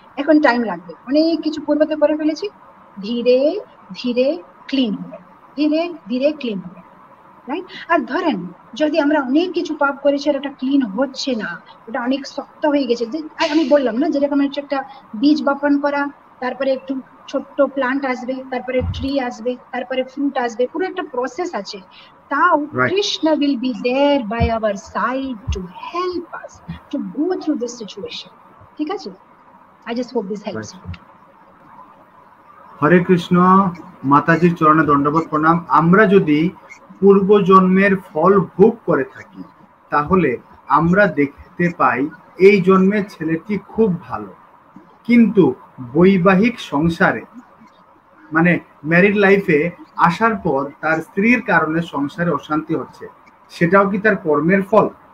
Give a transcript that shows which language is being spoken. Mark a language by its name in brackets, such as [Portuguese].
[Bangla] এখন টাইম লাগবে, অনেক কিছু পূর্বতে করে ফেলেছি, ধীরে ধীরে ক্লিন হবে, ধীরে ধীরে ক্লিন হবে। রাইট? আর ধরেন যদি আমরা অনেক কিছু পাপ করেছি আর ওটা ক্লিন হচ্ছে না, ওটা অনেক শক্ত হয়ে গেছে, যে আমি বললাম না যেরকম হচ্ছে একটা বীজ বপন করা, তারপরে একটু ছোট্ট প্লান্ট আসবে, তারপরে ট্রি আসবে, তারপরে ফ্রুট আসবে, পুরো একটা প্রসেস আছে। [English] তাও Krishna will be there by our side to help us to go through this situation. [Bangla] ঠিক আছে? [English] I just hope this helps you. [Bangla] হরে কৃষ্ণ, মাতাজির চরণে দণ্ডবোধ প্রণাম। আমরা যদি পূর্বজন্মের ফল ভোগ করে থাকি তাহলে আমরা দেখতে পাই এই জন্মের ছেলেটি খুব ভালো, কিন্তু বৈবাহিক সংসারে মানে ম্যারিড লাইফে আসার পর তার স্ত্রীর কারণে সংসারে অশান্তি হচ্ছে, সেটাও কি তার কর্মের ফল?